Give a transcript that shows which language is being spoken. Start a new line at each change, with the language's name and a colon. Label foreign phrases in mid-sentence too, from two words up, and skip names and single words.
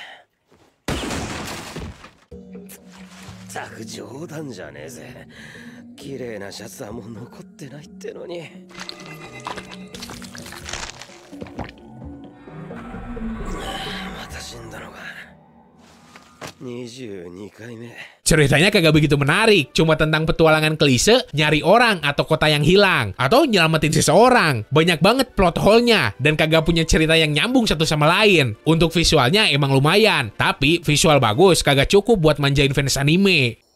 Japanese: ったく冗談じゃねえぜ。綺麗なシャツはもう残ってないってのに。また死んだのか。22回目。
Indonesian: Ceritanya kagak begitu menarik, cuma tentang petualangan klise, nyari orang atau kota yang hilang, atau nyelamatin seseorang. Banyak banget
English: plot hole-
Indonesian: nya, dan kagak punya cerita yang nyambung satu sama lain. Untuk visualnya emang lumayan, tapi visual bagus kagak cukup buat manjain fans anime.